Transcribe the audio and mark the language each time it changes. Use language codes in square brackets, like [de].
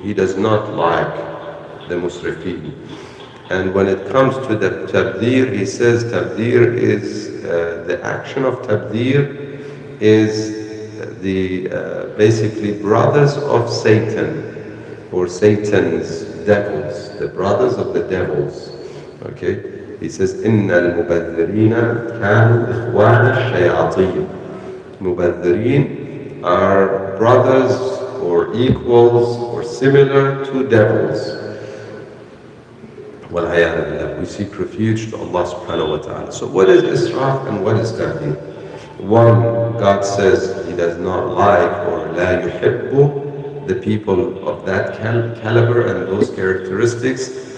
[en] He does not like the musrifin. And when it comes to the tabdhir, He says tabdhir is, the action of tabdhir is the basically brothers of Satan, or Satan's devils, the brothers of the devils. Okay? He says, [ar] إِنَّ الْمُبَذِّرِينَ كَانُوا إِخْوَانَ الشَّيَاطِينَ. [en] Mubadhirin are brothers or equals or similar to devils. We seek refuge to Allah subhanahu wa ta'ala. So what is israf and what is tabdhir? One, God says He does not like, or la yuhibbu, the people of that caliber and those characteristics.